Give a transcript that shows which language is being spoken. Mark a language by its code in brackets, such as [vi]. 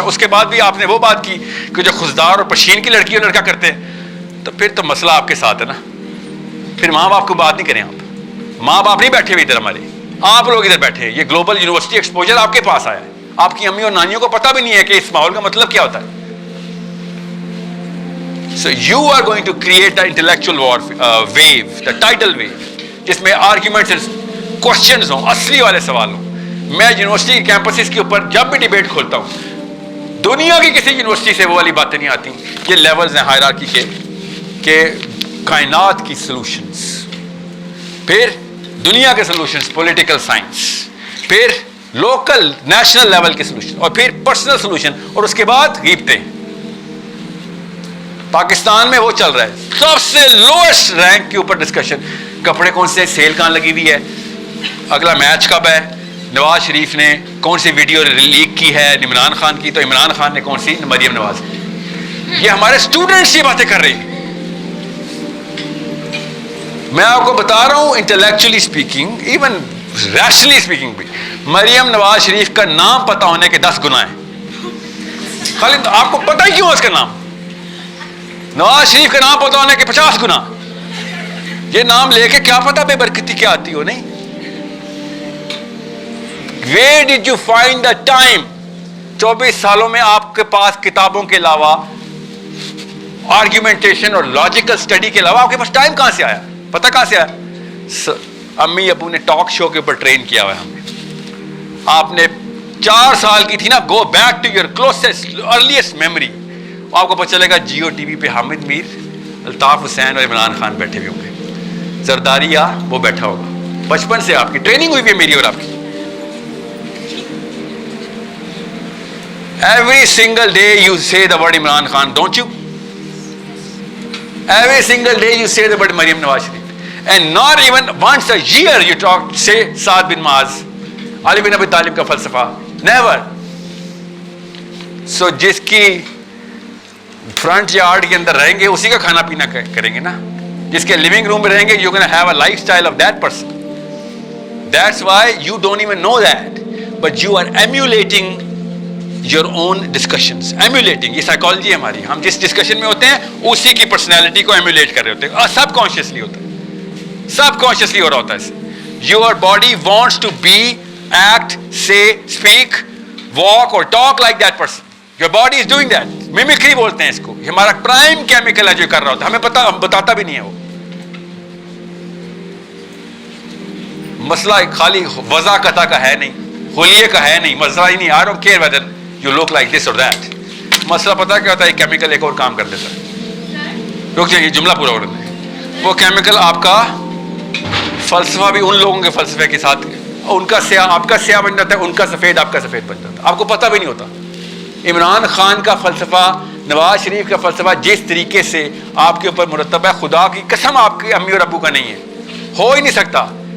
[ur] اس کے بعد بھی آپ نے وہ بات کی کہ جو خزدار اور پشین کی لڑکی اور لڑکا کرتے ہیں, تو پھر تو مسئلہ آپ کے ساتھ ہے نا. پھر ماں باپ کو بات نہیں کریں. آپ ماں باپ نہیں بیٹھے ہوئے ادھر, ہمارے آپ لوگ ادھر بیٹھے ہیں. یہ گلوبل یونیورسٹی ایکسپوجر آپ کے پاس آیا ہے. آپ کی امی اور نانیوں کو پتہ بھی نہیں ہے کہ اس ماحول کا مطلب کیا ہوتا ہے. [en] So you are going to create the intellectual war wave, the tidal wave, [ur] جس میں [en] arguments and questions [ur] ہوں, اصلی والے سوال ہوں. میں یونیورسٹی کے کیمپسز کے اوپر جب بھی ڈیبیٹ کھولتا ہوں, دنیا کی کسی یونیورسٹی سے وہ والی باتیں نہیں آتی. یہ لیولز ہیں ہائرارکی کے, کہ کائنات کی سلوشنز, پھر دنیا کے سلوشنز, پولیٹیکل سائنس, پھر لوکل نیشنل لیول کے سلوشن, اور پھر پرسنل سلوشن, اور اس کے بعد غیبتیں. پاکستان میں وہ چل رہا ہے, سب سے لوئسٹ رینک کے اوپر ڈسکشن. کپڑے کون سے, سیل کہاں لگی ہوئی ہے, اگلا میچ کب ہے, نواز شریف نے کون سی ویڈیو لیک کی ہے عمران خان کی, تو عمران خان نے کون سی, مریم نواز. یہ ہمارے اسٹوڈنٹس یہ باتیں کر رہے ہیں. میں آپ کو بتا رہا ہوں, [en] intellectually speaking, even rationally speaking [ur] بھی, مریم نواز شریف کا نام پتہ ہونے کے 10 گناہ ہیں. خالی آپ کو پتہ ہی کیوں اس کا نام, نواز شریف کا نام پتہ ہونے کے 50 گنا. یہ نام لے کے کیا پتا بے برکتی کیا آتی ہو. [en] نہیں, where did you find the time? [ur] 24 سالوں میں آپ کے پاس کتابوں کے علاوہ, آرگیومنٹیشن اور لاجیکل اسٹڈی کے علاوہ آپ کے پاس ٹائم کہاں سے آیا, پتہ کہاں سے آیا؟ امی ابو نے ٹاک شو کے اوپر ٹرین کیا ہوا ہے ہمیں. آپ نے 4 سال کی تھی نا, [en] go back to your closest earliest memory, [ur] آپ کو پتہ چلے گا جیو ٹی وی پہ حامد میر, الطاف حسین اور عمران خان بیٹھے ہوئے ہوں گے, زرداریہ وہ بیٹھا ہوگا. بچپن سے آپ کی ٹریننگ ہوئی ہے, میری اور آپ کی. [en] Every single day you say the word Imran Khan, don't you? Every single day you say the word Maryam Nawaz Sharif, and not even once a year you say Saad bin Maaz, Ali bin Abi Talib [ur] ka falsafa. [en] Never. [ur] So جس کی front yard کے اندر رہیں گے اسی کا کھانا پینا کریں گے نا. جس کے لیونگ روم میں رہیں گے, [en] you're going to have a lifestyle of that person. That's why you don't even know that, but you are emulating your own discussions. [ur] Emulating, یہ سائیکالوجی ہے ہماری. ہم جس ڈسکشن میں ہوتے ہیں اسی کی پرسنالٹی کو ایمولیٹ کر رہے ہوتے ہیں, سب کانشیسلی ہوتا ہے, سب کانشیسلی ہو رہا ہوتا ہے. [en] Your body wants to be, act, say, speak, walk or talk like that person. Your body is doing that. [ur] Mimicry بولتے ہیں اس کو. یہ ہمارا پرائم کیمیکل ہے جو کر رہا ہوتا ہے, ہمیں پتا, ہم بتاتا بھی نہیں ہے. وہ مسئلہ خالی وضع قطع کا ہے نہیں, حلیے کا ہے نہیں, مسئلہ ہی نہیں. [en] I don't care whether you look like this or that. [ur] مسئلہ پتا کیا ہوتا ہے, کیمیکل ایک اور کام کر دیتا ہے. رک جائیے, جملہ پورا ہو رہا ہے. وہ کیمیکل آپ کا فلسفہ بھی ان لوگوں کے فلسفے کے ساتھ, ان کا سیاہ آپ کا سیاہ بن جاتا ہے, ان کا سفید آپ کا سفید بن جاتا ہے, آپ کو پتہ بھی نہیں ہوتا. عمران خان کا فلسفہ, نواز شریف کا فلسفہ جس طریقے سے آپ کے اوپر مرتب ہے, خدا کی قسم آپ کے امی اور ابو کا نہیں ہے, ہو ہی نہیں سکتا.